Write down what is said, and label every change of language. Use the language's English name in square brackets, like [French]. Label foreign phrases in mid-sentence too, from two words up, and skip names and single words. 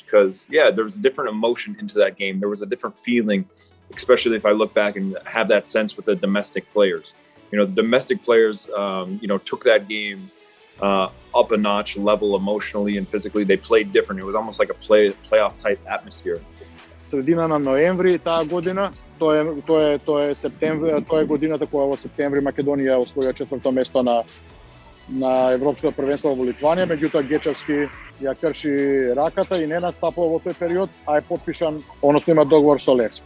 [English] Because there was a different emotion into that game. There was a different feeling, especially if I look back and have that sense with the domestic players. The domestic players, took that game up a notch level emotionally and physically. They played different. It was almost like a playoff type atmosphere. [Macedonian] Средина на ноември таа година, тоа е септември, тоа е годината кога во септември Македонија освоја 4-то место на Европското првенство во Литванија, меѓутоа Гечевски ја крши раката и не настапува во тој период, а е потпишан, односно има договор со Левски.